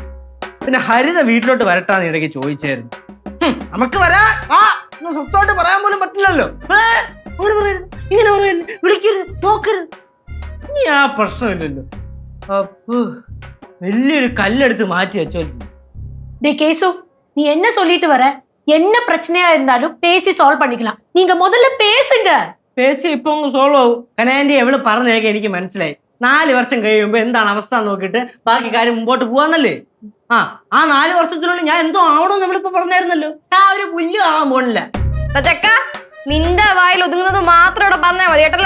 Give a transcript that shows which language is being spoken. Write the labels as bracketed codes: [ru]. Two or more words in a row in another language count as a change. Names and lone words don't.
[ml] പിന്നെ ഹരിത വീട്ടിലോട്ട് വരട്ടാന്ന് ഇടയ്ക്ക് ചോദിച്ചായിരുന്നു. നമുക്ക് വരാ സ്വസ്ഥമായിട്ട് പറയാൻ പോലും പറ്റില്ലല്ലോ. ഇങ്ങനെ പറയരുത്, വിളിക്കരുത്, നോക്കരുത്. ഇനി ആ പ്രശ്നമില്ലല്ലോ. അപ്പൊ വലിയൊരു കല്ലെടുത്ത് മാറ്റി വെച്ചോ. [ta] டே கேசு, நீ என்ன சொல்லிட்டு வர? என்ன பிரச்சனையா இருந்தாலும் பேசி சால்வ் பண்ணிக்கலாம். நீங்க முதல்ல பேசுங்க. [ml] പേശി ഇപ്പൊ അങ്ങ് സോൾവ് ആവും. കനാൻഡി എവള് പറഞ്ഞേക്കെ എനിക്ക് മനസ്സിലായി. 4 വർഷം കഴിയുമ്പോ എന്താണ് അവസ്ഥ നോക്കിയിട്ട് ബാക്കി കാര്യം മുമ്പോട്ട് പോവാന്നല്ലേ. ആ 4 വർഷത്തിനുള്ളിൽ ഞാൻ എന്തോ ആവണമെന്ന് നമ്മളിപ്പോ പറഞ്ഞായിരുന്നല്ലോ. ഞാൻ ഒരു പുല്ലും ആവാൻ പോണില്ല. ചെക്ക നിന്റെ വായിൽ ഒതുങ്ങുന്നത് മാത്രം ഇവിടെ പറഞ്ഞാ മതി കേട്ടല്ലോ.